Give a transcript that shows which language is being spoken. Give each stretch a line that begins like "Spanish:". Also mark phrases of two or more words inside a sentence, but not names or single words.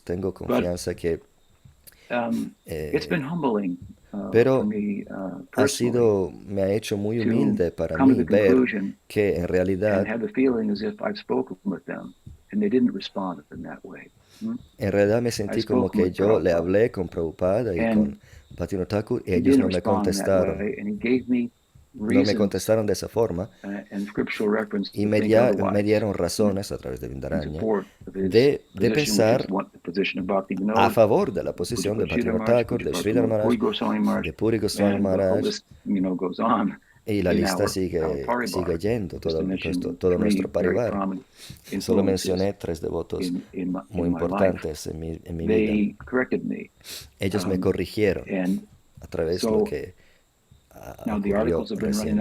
Spanish: Tengo confianza que pero me ha hecho muy humilde para mí ver que en realidad me sentí como que yo le hablé con Prabhupada y con Bhaktivinoda Thakur y ellos no me contestaron. No me contestaron de esa forma y me dieron razones a través de Vindaranya de pensar a favor de la posición de Bhaktivinoda Thakur, de Sridhar Maharaj, de Puri Goswami Maharaj, y la lista sigue yendo, todo nuestro parivar. Solo mencioné 3 devotos muy importantes en mi vida. Ellos me corrigieron a través de lo que ocurrió recién.